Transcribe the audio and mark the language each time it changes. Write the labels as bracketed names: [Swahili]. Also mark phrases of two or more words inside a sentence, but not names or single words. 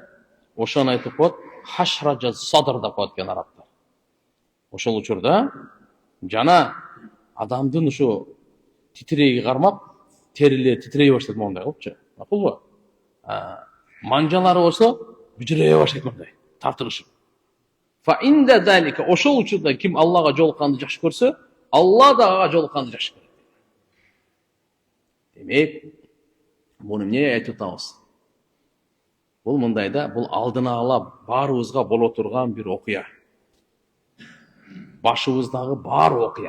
[Kyrgyz] Ошону айтып коет, [Arabic] حشرج الصدر [Kyrgyz] деп коет экен арабтар. Ошол учурда жана адамдын ушу титирейги кармап, терилери титирей баштайт мондай кылыпчы. Макулбу? Манжалары болсо бүжүрөй баштайт мондай, тартылышып. [Arabic] فعند ذلك, [Kyrgyz] ошол учурда ким Аллага жолукканды жакшы көрсө, Алла да ага жолукканды жакшы көрөт. Демек, буну эмне айтып атабыз? Бул мындайда, бул алдына ала баарыбызга боло турган бир окуя. Башыбыздагы бар окуя.